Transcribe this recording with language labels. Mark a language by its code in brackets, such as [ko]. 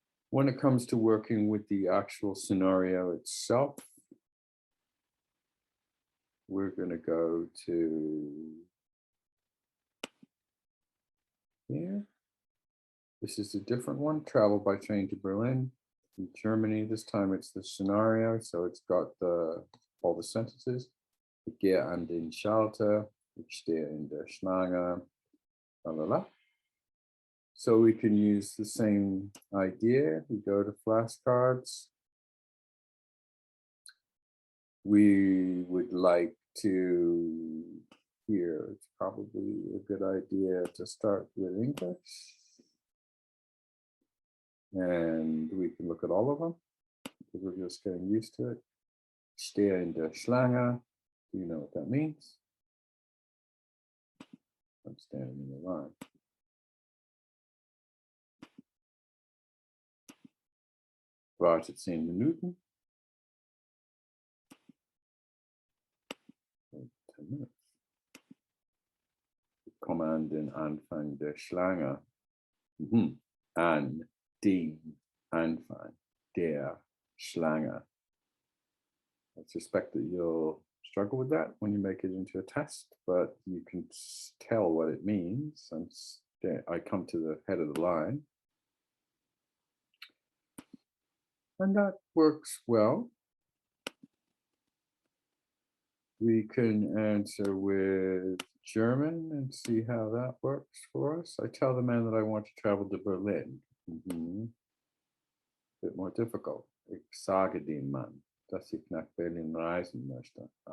[en] When it comes to working with the actual scenario itself, we're going to go to here. This is a different one, travel by train to Berlin, in Germany. This time it's the scenario, so it's got all the sentences. [de] Ich gehe an den Schalter, ich stehe in der Schlange, blah, blah, blah. [en] So we can use the same idea. We go to flashcards. We would like to, here, it's probably a good idea to start with English. And we can look at all of them, because we're just getting used to it. [de] Stehe in der Schlange. [en] Do you know what that means? I'm standing in the line. [de] Wartet 10 Minuten. [en] 10 minutes. [de] Ich komme an den Anfang der Schlange. An den Anfang der Schlange. [en] I suspect that you'll struggle with that when you make it into a test, but you can tell what it means. I come to the head of the line. And that works well. We can answer with German and see how that works for us. I tell the man that I want to travel to Berlin. A bit more difficult. [de] Ich sage dem Mann, dass ich nach Berlin reisen möchte.